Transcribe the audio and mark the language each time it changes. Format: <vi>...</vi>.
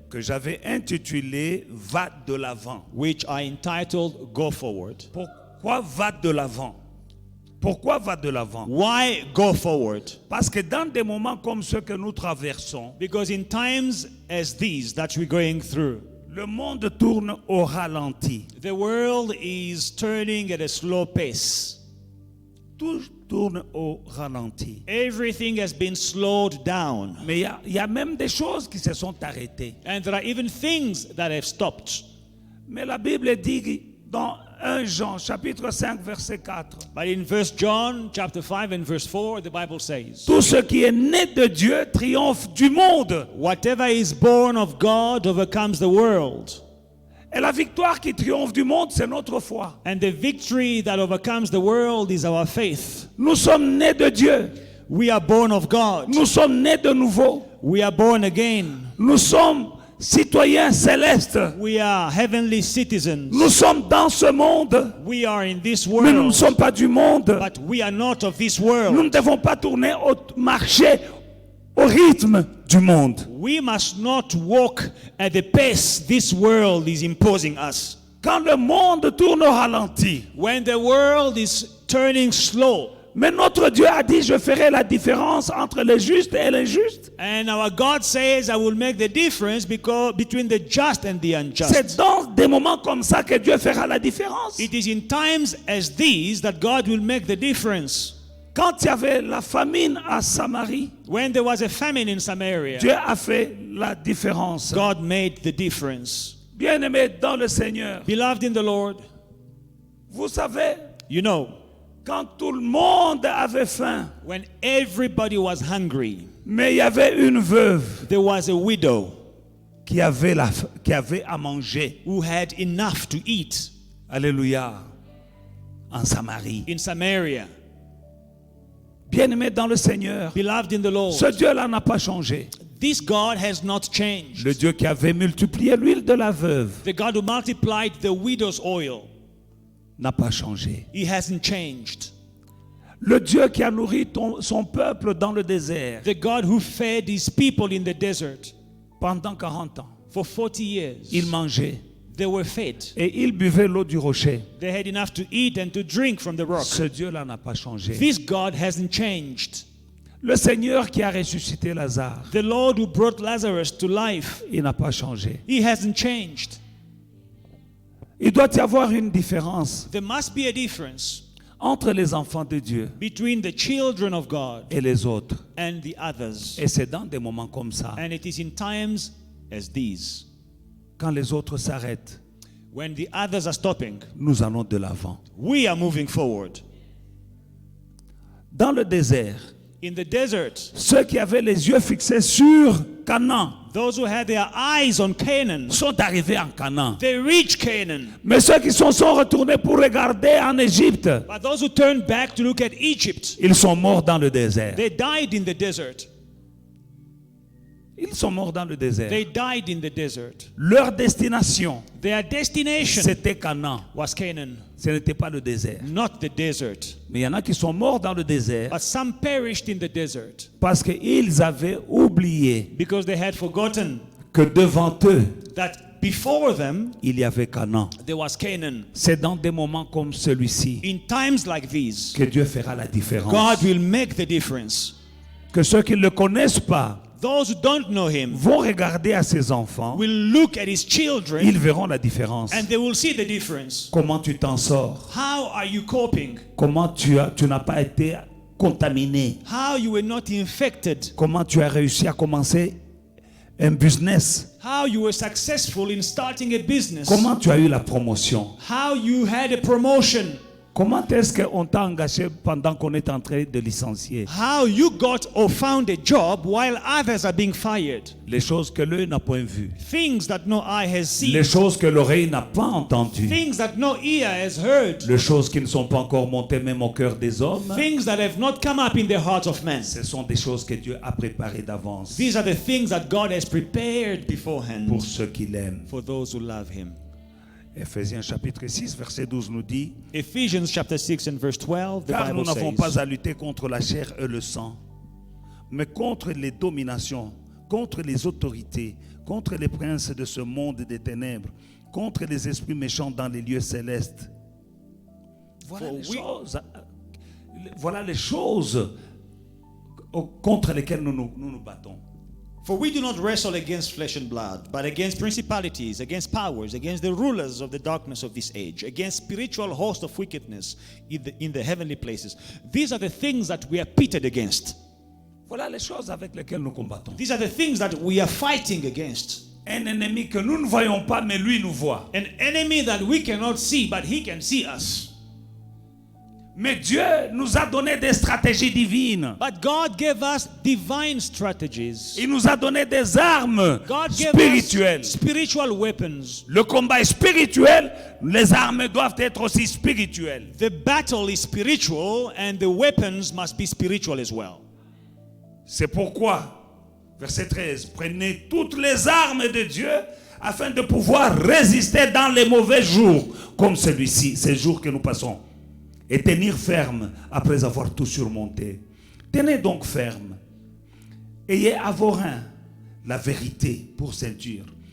<fr>que j'avais intitulé Va de l'avant.</fr> <en>which I entitled Go Forward.</en> <fr>Pourquoi va de l'avant? Pourquoi va de l'avant?</fr> <en>Why go forward?</en> <fr>Parce que dans des moments comme ceux que nous traversons,</fr> <en>Because in times as these that we're going through,</en> <fr>le monde tourne au ralenti.</fr> <en>the world is turning at a slow pace.</en> <fr>Tout tourne au ralenti.</fr> <en>Everything has been slowed down.</en> <fr>Mais il y a même des choses qui se sont arrêtées.</fr> <en>And there are even things that have stopped.</en> <fr>Mais la Bible dit dans 1 Jean chapitre 5 verset 4,</fr> <en>But in 1 John chapter 5 and verse 4, the Bible says,</en> <fr>tout ce qui est né de Dieu triomphe du monde.</fr> <en>whatever is born of God overcomes the world.</en> <fr>Et la victoire qui triomphe du monde, c'est notre foi.</fr> <en>And the victory that overcomes the world is our faith.</en> <fr>Nous sommes nés de Dieu.</fr> <en>We are born of God.</en> <fr>Nous sommes nés de nouveau.</fr> <en>We are born again.</en> <fr>Nous sommes citoyens célestes.</fr> <en>We are heavenly citizens.</en> <fr>Nous sommes dans ce monde,</fr> <en>We are in this</en> <fr>mais nous ne</fr> <en>world,</en> <fr>sommes pas du monde.</fr> <en>but we are not of this</en> <fr>Nous ne</fr> <en>world.</en> <fr>devons pas tourner marcher au rythme du monde.</fr> <en>We must not walk at the pace this world is imposing us.</en> <fr>Quand le monde tourne au ralenti,</fr> <en>When the world is turning slow,</en> <fr>mais notre Dieu a dit, je ferai la différence entre les justes et les injustes.</fr> <en>and our God says, I will make the difference between the just and the unjust.</en> <fr>C'est dans des moments comme ça que Dieu fera la différence.</fr> <en>It is in times as these that God will make the difference.</en> <fr>Quand il y avait la famine à Samarie,</fr> <en>When there was a famine in Samaria,</en> <fr>Dieu a fait la différence.</fr> <en>God made the difference.</en> <fr>Bien-aimés dans le Seigneur,</fr> <en>Beloved in the Lord,</en> <fr>vous savez,</fr> <en>you know,</en> <fr>quand tout le monde avait faim,</fr> <en>when everybody was hungry,</en> <fr>mais il y avait une veuve</fr> <en>there was a widow</en> <fr>qui avait à manger.</fr> <en>who had enough to eat</en> <fr>Alléluia. En Samarie.</fr> <en>in Samaria.</en> <fr>Bien-aimés dans le Seigneur,</fr> <en>Beloved in the Lord,</en> <fr>ce Dieu-là n'a pas changé.</fr> <en>this God has not changed.</en> <fr>Le Dieu qui avait multiplié l'huile de la veuve</fr> <en>The God who multiplied the widow's oil,</en> <fr>n'a pas changé.</fr> <en>He hasn't changed.</en> <fr>Le Dieu qui a nourri son peuple dans le désert</fr> <en>The God who fed His people in the desert</en> <fr>pendant 40 ans,</fr> <en>for 40 years,</en> <fr>il mangeait</fr> <en>they were fed.</en> <fr>et il buvait l'eau du rocher.</fr> <en>They had enough to eat and to drink from the rock.</en> <fr>Ce Dieu-là n'a pas changé.</fr> <en>This God hasn't changed.</en> <fr>Le Seigneur qui a ressuscité Lazare,</fr> <en>The Lord who brought Lazarus to life,</en> <fr>il n'a pas changé.</fr> <en>He hasn't changed.</en> <fr>Il doit y avoir une différence</fr> <en>There must be a difference</en> <fr>entre les enfants de Dieu</fr> <en>between the children of God</en> <fr>et les autres.</fr> <en>and the others.</en> <fr>Et c'est dans des moments comme ça,</fr> <en>And it is in times as these,</en> <fr>quand les autres s'arrêtent,</fr> <en>when the others are stopping,</en> <fr>nous allons de l'avant.</fr> <en>we are moving forward.</en> <fr>Dans le désert,</fr> <en>In the desert,</en> <fr>ceux qui avaient les yeux fixés sur Canaan</fr> <en>those who had their eyes on Canaan,</en> <fr>sont arrivés en Canaan.</fr> <en>they reached Canaan.</en> <fr>Mais ceux qui sont retournés pour regarder en Égypte,</fr> <en>But those who turned back to look at Egypt,</en> <fr>ils sont morts dans le désert.</fr> <en>they died in the desert.</en> <fr>Ils sont morts dans le désert.</fr> <en>They died in the desert.</en> <fr>Leur destination,</fr> <en>Their destination</en> <fr>c'était Canaan.</fr> <en>was Canaan,</en> <fr>Ce n'était pas le désert.</fr> <en>not the desert.</en> <fr>Mais il y en a qui sont morts dans le désert</fr> <en>But some perished in the desert</en> <fr>parce qu'ils avaient oublié</fr> <en>because they had forgotten</en> <fr>que devant eux,</fr> <en>that before them</en> <fr>il y avait Canaan.</fr> <en>there was Canaan.</en> <fr>C'est dans des moments comme celui-ci</fr> <en>In times like these,</en> <fr>que Dieu fera la différence.</fr> <en>God will make the difference.</en> <fr>Que ceux qui ne le connaissent pas</fr> <en>Those who don't know Him</en> <fr>vont regarder à ses enfants,</fr> <en>will look at His children</en> <fr>ils verront la différence.</fr> <en>and they will see the difference.</en> <fr>Comment tu t'en sors?</fr> <en>How are you coping?</en> <fr>Comment tu n'as pas été contaminé?</fr> <en>How you were not infected?</en> <fr>Comment tu as réussi à commencer un business.</fr> <en>How you were successful in starting a business.</en> <fr>Comment tu as eu la promotion?</fr> <en>How you had a promotion.</en> <fr>Comment est-ce qu'on t'a engagé pendant qu'on est en train de licencier?</fr> <en>How you got or found a job while others are being fired.</en> <fr>Les choses que l'œil n'a point vues.</fr> <en>Things that no eye has seen.</en> <fr>Les choses que l'oreille n'a pas entendues.</fr> <en>Things that no ear has heard.</en> <fr>Les choses qui ne sont pas encore montées même au cœur des hommes.</fr> <en>Things that have not come up in the heart of man.</en> <fr>Ce sont des choses que Dieu a préparées d'avance</fr> <en>These are the things that God has prepared beforehand</en> <fr>pour ceux qui l'aiment.</fr> <en>for those who love him.</en> <fr>Éphésiens chapitre 6, verset 12 nous dit:</fr> <en>Ephesians chapter 6 and verse 12, the</en> <fr>car nous</fr> <en>Bible</en> <fr>n'avons</fr> <en>says,</en> <fr>pas à lutter contre la chair et le sang, mais contre les dominations, contre les autorités, contre les princes de ce monde des ténèbres, contre les esprits méchants dans les lieux célestes. Voilà les choses contre lesquelles nous nous battons.</fr> <en>For we do not wrestle against flesh and blood, but against principalities, against powers, against the rulers of the darkness of this age, against spiritual hosts of wickedness in the heavenly places. These are the things that we are pitted against.</en> <fr>Voilà les choses avec lesquelles nous combattons.</fr> <en>These are the things that we are fighting against.</en> <fr>Un ennemi que nous ne voyons pas, mais lui nous voit.</fr> <en>An enemy that we cannot see, but he can see us.</en> <fr>Mais Dieu nous a donné des stratégies divines.</fr> <en>But God gave us divine strategies.</en> <fr>Il nous a donné des armes</fr> <en>God gave</en> <fr>spirituelles.</fr> <en>us spiritual weapons.</en> <fr>Le combat est spirituel, les armes doivent être aussi spirituelles.</fr> <en>The battle is spiritual and the weapons must be spiritual as well.</en> <fr>C'est pourquoi, verset 13, prenez toutes les armes de Dieu afin de pouvoir résister dans les mauvais jours, comme celui-ci, ces jours que nous passons, et tenir ferme après avoir tout surmonté. Tenez donc ferme. Ayez à vos reins la vérité pour ceinture.</fr>